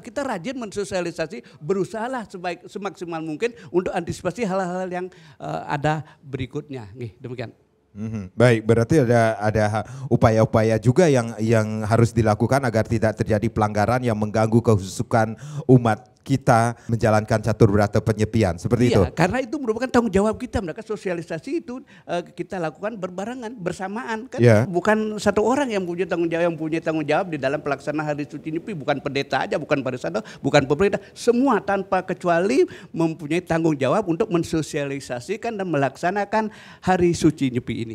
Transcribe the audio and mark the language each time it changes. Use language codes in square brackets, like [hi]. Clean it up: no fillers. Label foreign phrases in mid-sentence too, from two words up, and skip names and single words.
[id] Kita rajin mensosialisasi, berusahalah semaksimal mungkin untuk antisipasi hal-hal yang ada berikutnya. Nih, demikian. Baik, berarti ada upaya-upaya juga yang harus dilakukan agar tidak terjadi pelanggaran yang mengganggu kehusukan umat kita menjalankan catur berata penyepian, seperti itu? Iya, karena itu merupakan tanggung jawab kita. Mereka sosialisasi itu kita lakukan berbarengan, bersamaan. Kan bukan satu orang yang punya tanggung jawab di dalam pelaksanaan Hari Suci Nyepi. Bukan pendeta aja, bukan parisado, bukan pemerintah. Semua tanpa kecuali mempunyai tanggung jawab untuk mensosialisasikan dan melaksanakan Hari Suci Nyepi ini.